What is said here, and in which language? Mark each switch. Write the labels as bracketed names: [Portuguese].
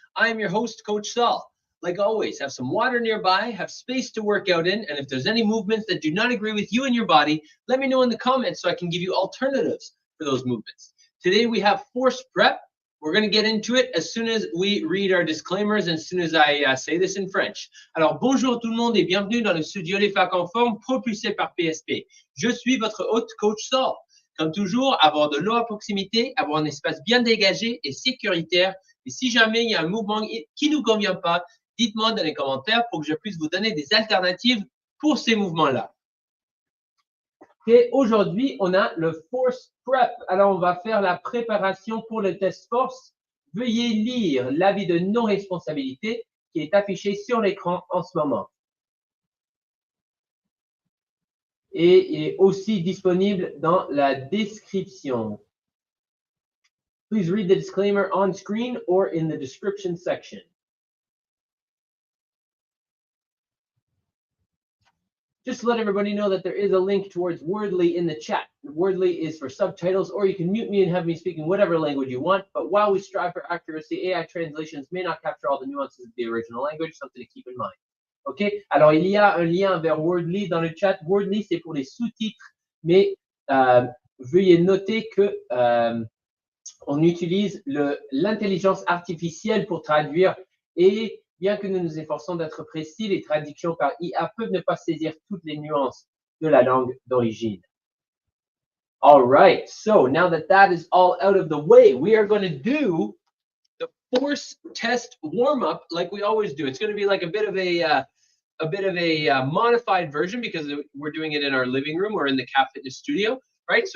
[English] I am your host, Coach Saul. Like always, have some water nearby, have space to work out in, and if there's any movements that do not agree with you and your body, let me know in the comments so I can give you alternatives for those movements. Today we have force prep. We're going to get into it as soon as we read our disclaimers and as soon as I say this in French. [French] Alors, bonjour tout le monde et bienvenue dans le studio Les Facs en Forme propulsé par PSP. Je suis votre hôte, Coach Saul. Comme toujours, avoir de l'eau à proximité, avoir un espace bien dégagé et sécuritaire. Et si jamais il y a un mouvement qui ne nous convient pas, dites-moi dans les commentaires pour que je puisse vous donner des alternatives pour ces mouvements-là. Et aujourd'hui, on a le force prep. Alors, on va faire la préparation pour le test force. Veuillez lire l'avis de non-responsabilité qui est affiché sur l'écran en ce moment. Et est aussi disponible dans la description. [English] Please read the disclaimer on screen or in the description section. Just to let everybody know that there is a link towards Wordly in the chat. Wordly is for subtitles, or you can mute me and have me speak in whatever language you want. But while we strive for accuracy, AI translations may not capture all the nuances of the original language, something to keep in mind. OK? [French] Alors, il y a un lien vers Wordly dans le chat. Wordly, c'est pour les sous-titres, mais veuillez noter que on utilise l'intelligence artificielle pour traduire et bien que nous nous efforçons d'être précis, les traductions par IA peuvent ne pas saisir toutes les nuances de la langue d'origine. [English] All right, so now that is all out of the way, we are going to do the force test warm-up like we always do. It's going to be like a bit of a modified version because we're doing it in our living room or in the CAF Fitness studio, right?